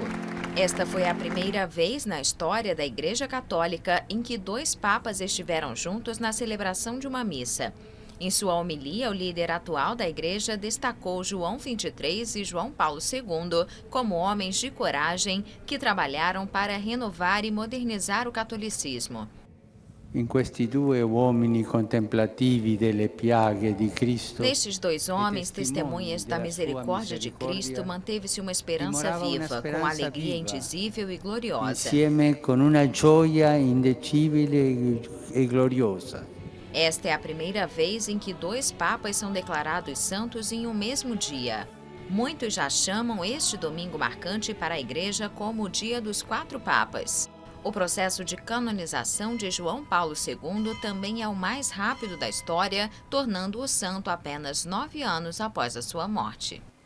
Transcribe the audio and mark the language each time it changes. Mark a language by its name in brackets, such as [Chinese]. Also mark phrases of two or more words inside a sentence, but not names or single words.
[Portuguese] Esta foi a primeira vez na história da Igreja Católica em que 2 papas estiveram juntos na celebração de uma missa. Em sua homilia, o líder atual da Igreja destacou João XXIII e João Paulo II como homens de coragem que trabalharam para renovar e modernizar o catolicismo. [Italian] In questi due uomini contemplativi delle piaghe di Cristo. [Portuguese] Nestes 2 homens, testemunhas da misericórdia de Cristo, manteve-se uma esperança viva, com alegria indizível e gloriosa. [Italian] Insieme con una gioia indicibile e gloriosa. [Portuguese] Esta é a primeira vez em que 2 papas são declarados santos em um mesmo dia. Muitos já chamam este domingo marcante para a Igreja como o Dia dos 4 Papas. O processo de canonização de João Paulo II também é o mais rápido da história, tornando-o santo apenas 9 anos após a sua morte.